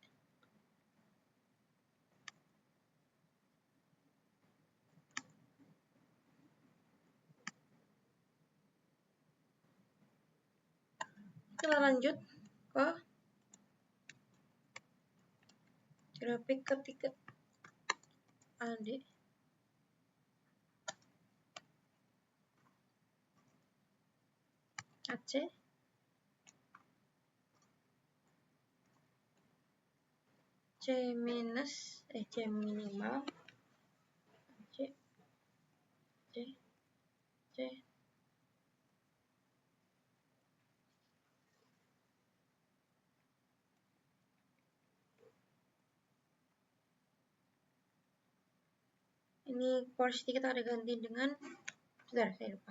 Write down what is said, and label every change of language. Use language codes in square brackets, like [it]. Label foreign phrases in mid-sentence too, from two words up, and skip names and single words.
[id] Kita lanjut ke grafik ketiga. AD. AC. C minus, C minimal. C. C. C. Ini porsi kita ada ganti dengan, sebentar saya lupa.